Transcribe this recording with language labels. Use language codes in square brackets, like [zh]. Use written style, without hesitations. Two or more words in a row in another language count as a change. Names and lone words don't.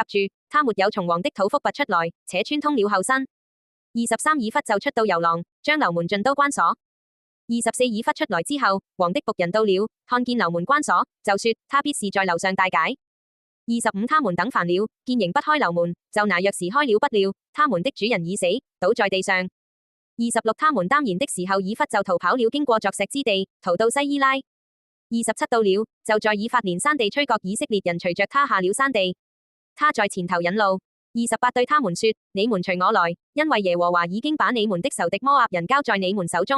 [zh] 住，他沒有從王的肚腹拔出來，且穿通了後身。23以弗就出到遊廊，將樓門盡都關鎖。24以弗出來之後，王的僕人到了，看見樓門關鎖，就說他必是在樓上大解。25他們等煩了，見仍不開樓門，就拿鑰匙開了，不料他們的主人已死，倒在地上。26他們耽延的時候，以弗就逃跑了，經過鑿石之地，逃到西伊拉。27到了，就在以法蓮山地吹角，以色列人隨着他下了山地，他在前頭引路。28對他們說：你們隨我來，因為耶和華已經把你們的仇敵摩押人交在你們手中。